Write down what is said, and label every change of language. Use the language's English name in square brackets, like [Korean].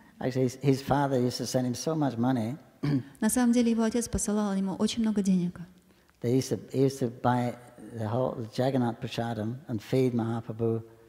[English] Actually, his father used to send him so much money. [Russian] На самом деле его отец посылал ему очень много денег. [English] He used to buy the whole Jagannath Prasadam and feed Mahaprabhu.